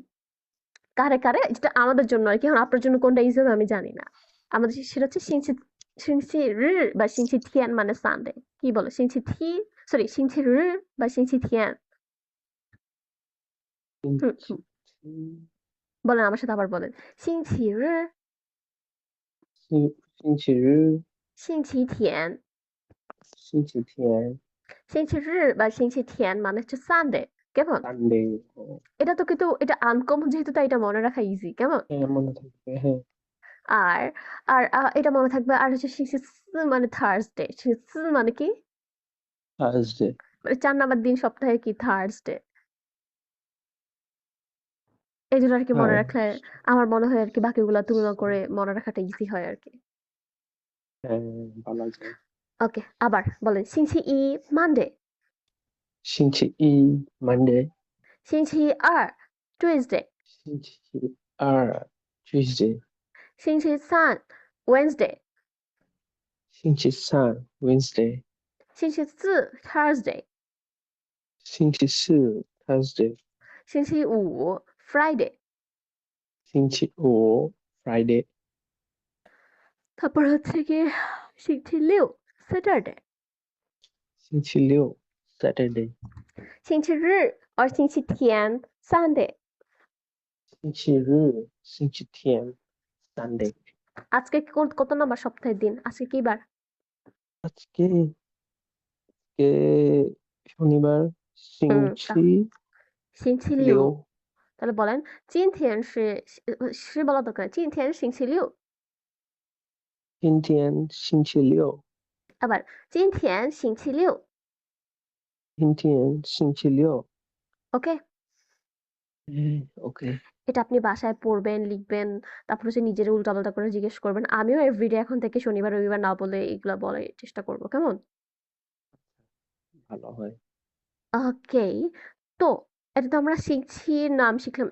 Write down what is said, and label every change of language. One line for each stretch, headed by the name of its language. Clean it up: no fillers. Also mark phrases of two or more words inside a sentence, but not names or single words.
Bangla: কারে যেটা আমাদের জন্য আরকি। এখন আপনার জন্য কোনটা ইজি হবে আমি জানি না। আমাদের সেটা হচ্ছে
Chinese: 星期日
Bangla: বা
Chinese: 星期天
Bangla: মানে সানডে। কি বলে?
Chinese: 星期天
Bangla: সরি
Chinese: 星期日
Bangla: বা
Chinese: 星期天.
Bangla: হুম,
Chinese: 星期
Bangla: হুম। বলেন আমার সাথে আবার বলেন।
Chinese: 星期日星期日、星期天星期天、星期日
Bangla: বা
Chinese: 星期天
Bangla: মানে হচ্ছে সানডে কেমন
English: সানডে।
Bangla: এটা তো কিন্তু এটা আনকমন যেহেতু তাই এটা মনে রাখা ইজি কেমন হ্যাঁ, মনে থাকবে। হ্যাঁ। আর এটা মনে থাকবে আর হচ্ছে মানে থার্সডে মানে কি থার্সডে। মানে ৪ নাম্বার দিন সপ্তাহে কি থার্সডে এই জন্য আর কি মনে হ্যাঁ। রাখলে আমার মনে হয় আর কি বাকিগুলা তুলনা করে মনে রাখাটা ইজি হয় আর কি হ্যাঁ, বলা যায়। ওকে আবার বলেন
Chinese: 星期一
Bangla: মানডে
Chinese: 星期一 মানডে, 星期二 টুইসডে 星期 Tuesday，星期三 Wednesday，星期三 Wednesday，星期四 Thursday，星期四 Thursday，星期五 Friday，星期五 Friday，
Bangla: তারপর হচ্ছে গিয়ে
Chinese: 星期六
Bangla: Saturday，
Chinese: 星期六 Saturday，星期日 or 星期天 Sunday。星期日星期天 Sunday，
Bangla: আজকে কত নম্বর সপ্তাহের দিন? আজকে কি বার? আজকে কে শনিবার
Chinese: 星期星期六。六
Bangla: তাহলে বলেন
Chinese: 今天是
Bangla: বলা দরকার নেই।
Chinese: 今天星期六。今天星期六，
Bangla: আবার
Chinese: 今天星期六。今天星期六，
English: ওকে? ওকে।
Bangla: এটা আপনি বাসায় পড়বেন, লিখবেন, তারপর হচ্ছে নিজের উল্টাপাল্টা করে জিজ্ঞেস করবেন। আমিও এভরিডে এখন থেকে শনিবার রবিবার না বলে এগুলা বলার চেষ্টা করব। কেমন? ভালো হয়। ওকে। তো এটা তো আমরা শিখছি, নাম শিখলাম।